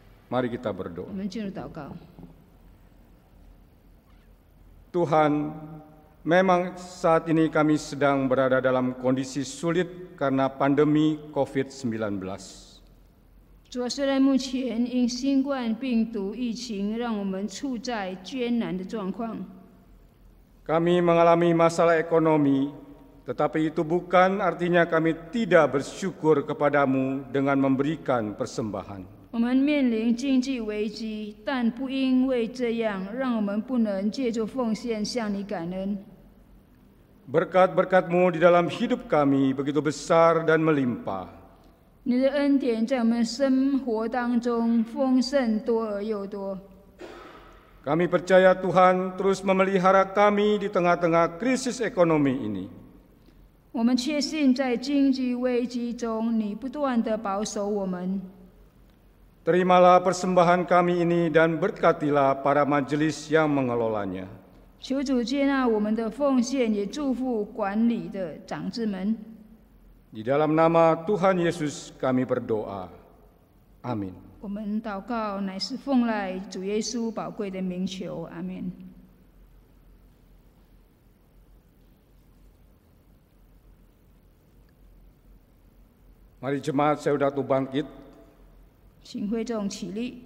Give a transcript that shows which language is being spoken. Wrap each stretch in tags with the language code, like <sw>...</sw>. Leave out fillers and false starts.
<id>Mari kita berdoa. Tuhan, memang saat ini kami sedang berada dalam kondisi sulit karena pandemi COVID-19.</id> <zh>主啊，虽然目前因新冠病毒疫情让我们处在艰难的状况，</zh> <id>kami mengalami masalah ekonomi, tetapi itu bukan artinya kami tidak bersyukur kepadamu dengan memberikan persembahan.</id> <zh>我们面临经济危机，但不因为这样，让我们不能借助奉献向你感恩。</zh> <id>Berkat-berkat-Mu di dalam hidup kami begitu besar dan melimpah.</id> <zh>你的恩典在我们生活当中丰盛多而又多。</zh> <id>Kami percaya Tuhan terus memelihara kami di tengah-tengah krisis ekonomi ini.</id> <zh>我们确信在经济危机中，你不断地保守我们。</zh> <id>Terimalah persembahan kami ini dan berkatilah para majelis yang mengelolanya.</id> <zh>求主接纳我们的奉献，也祝福管理的长子们。</zh> <id>Di dalam nama Tuhan Yesus kami berdoa. Amin.</id> <zh>我们祷告乃是奉赖主耶稣宝贵的名求，阿们。</zh> <id>Mari jemaat Saudatu bangkit</id> <zh>请会众起立，</zh>